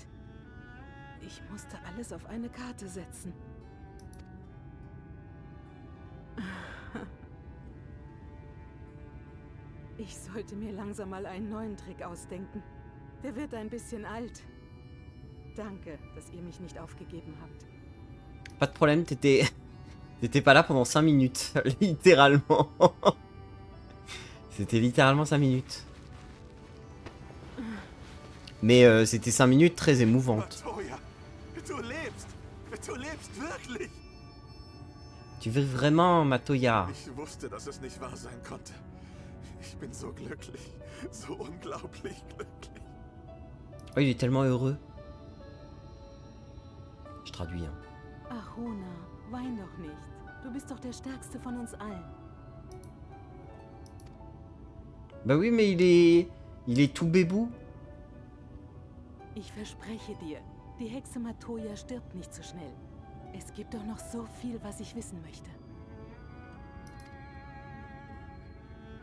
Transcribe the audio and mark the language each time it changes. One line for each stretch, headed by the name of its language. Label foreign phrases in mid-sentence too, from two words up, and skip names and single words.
German: Ich musste alles auf eine Karte setzen. Ich sollte mir langsam mal einen neuen Trick ausdenken. Der wird ein bisschen alt. Danke, dass ihr mich nicht aufgegeben habt.
French: Pas de problème, t'étais pas là pendant 5 minutes. Littéralement. C'était littéralement 5 minutes. Mais c'était 5 minutes très émouvantes.
German: Matoya, du lebst wirklich.
French: Tu veux vraiment, Matoya?
German: Ich wusste, dass es nicht wahr sein konnte. Ich bin so glücklich, so unglaublich glücklich.
French: Oh, il est tellement heureux. Je traduis, hein.
German: Ach, Rona, wein doch nicht. Du bist doch der Stärkste von uns allen.
French: Bah oui, mais il est tout bébou.
German: Ich verspreche dir, die Hexe Matoya stirbt nicht so schnell. Es gibt doch noch so viel, was ich wissen möchte.